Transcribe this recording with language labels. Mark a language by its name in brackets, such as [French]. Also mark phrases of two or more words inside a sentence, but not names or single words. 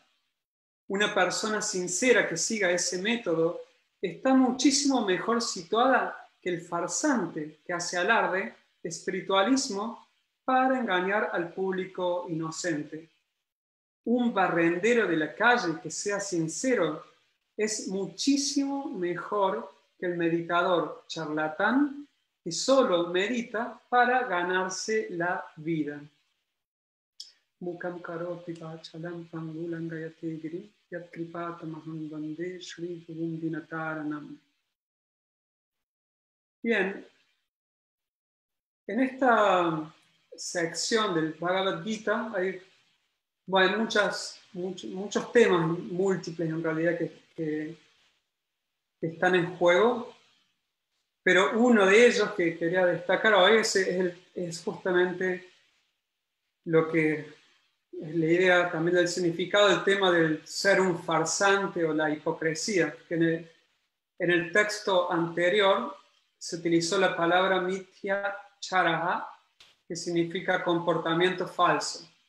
[Spanish] Una persona sincera que siga ese método está muchísimo mejor situada que el farsante que hace alarde de espiritualismo para engañar al público inocente. Un barrendero de la calle que sea sincero es muchísimo mejor que el meditador charlatán que solo medita para ganarse la vida. [Sanskrit] Mukam karoti vachalam pangulam gayate giri yat kripatamaham vande shri gurum dinataranam. [Spanish] Bien, en esta sección del Bhagavad Gita hay muchos temas múltiples en realidad que están en juego, pero uno de ellos que quería destacar hoy es justamente lo que es la idea también del significado del tema del ser un farsante o la hipocresía, que en el texto anterior se utilizó la palabra [Sanskrit] mithya charaha, [Spanish] que significa comportamiento falso.